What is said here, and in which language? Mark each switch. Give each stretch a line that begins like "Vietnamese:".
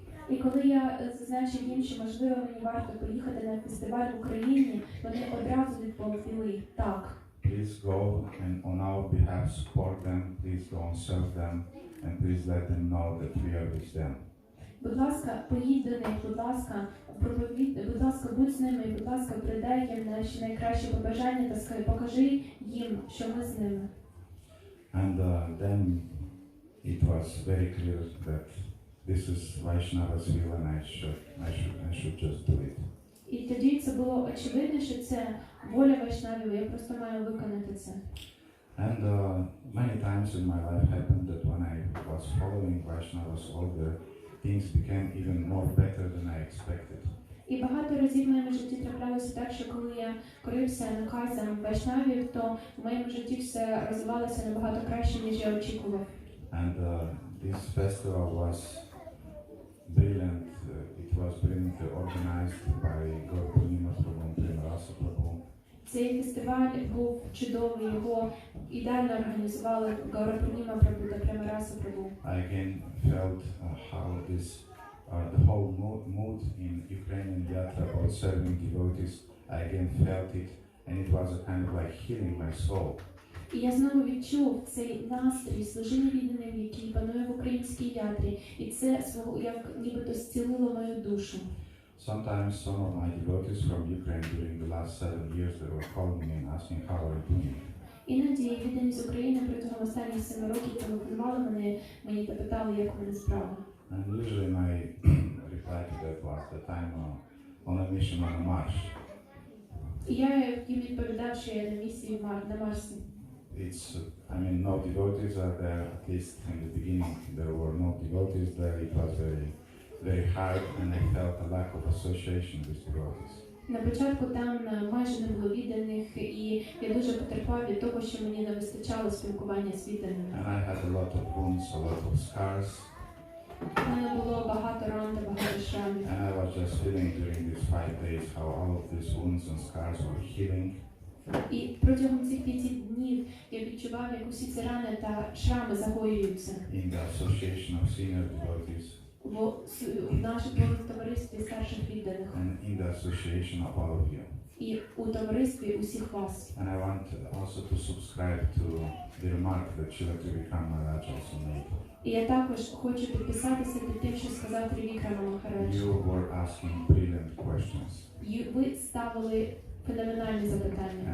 Ukrainian: І коли я зазначив їм, що можливо мені варто поїхати на фестиваль в Україні, вони одразу відповіли так.
English: Please go and on our behalf support them, please go and serve them, and please let them know that we are with them.
Ukrainian: Будь ласка, поїдь до них, будь ласка, будь ласка, будь з ними, будь ласка, передай їм наші найкращі побажання та скажи, покажи їм, що ми з ними.
English: And then it was very clear that this is Vaishnava's will and I should just do it.
Ukrainian: І тоді це було очевидно, що це воля Вайшнавів, я просто маю виконати це.
English: And many times in my life happened that when I was following Vaishnava's order, things became even more better than I expected.
Ukrainian: І багато разів в моєму житті траплялося так, що коли я корився наказом Вайшнавів, то в моєму житті все розвивалося набагато краще, ніж я очікував.
English: And this festival was brilliant. It was brilliantly organized by Gaurapurnima Prabhu and Premarasa Prabhu.
Ukrainian: Цей фестиваль був чудовий, його ідеально організували Gaurapurnima Prabhu та Premarasa Prabhu.
English: I again felt how this, the whole mood in Ukrainian Yatra about serving devotees, I again felt it, and it was a kind of like healing my soul.
Ukrainian: І я знову відчув цей настрій служіння відданим, який панує в українській ятрі, і це як нібито зцілило мою душу.
English: Sometimes some of my devotees from Ukraine during the last 7 years they were calling me and asking how are you doing.
Ukrainian: Іноді віддані з України протягом останніх 7 років телефонували мені та питали, як у мене справи.
English: And usually my reply to that was that I'm on a mission on a march.
Ukrainian: І я їм відповідав, що я на місії на Марсі.
English: It's, I mean, no devotees are there, at least in the beginning there were no devotees there, it was very, very hard and I felt a lack of association with devotees.
Ukrainian: На початку там майже не було відданих, і я дуже потерпав від того, що мені не вистачало спілкування з відданими.
English: And I had a lot of wounds, a lot of scars.
Ukrainian: У мене було багато ран та багато шрамів.
English: And I was just feeling during these 5 days how all of these wounds and scars were healing.
Ukrainian: І протягом цих 5 днів я відчував, як усі ці рани та шрами загоюються.
English: In the association of senior devotees.
Ukrainian: В нашому товаристві старших відданих.
English: And in the association of all of you.
Ukrainian: І у товаристві усіх вас.
English: And I want also to subscribe to the remark that Srila Trivikram Maharaj also made.
Ukrainian: І я також хочу підписатися під тим, що сказав Трівікрама Махарадж.
English: You were asking brilliant questions.
Ukrainian: Ви ставили феноменальні запитання.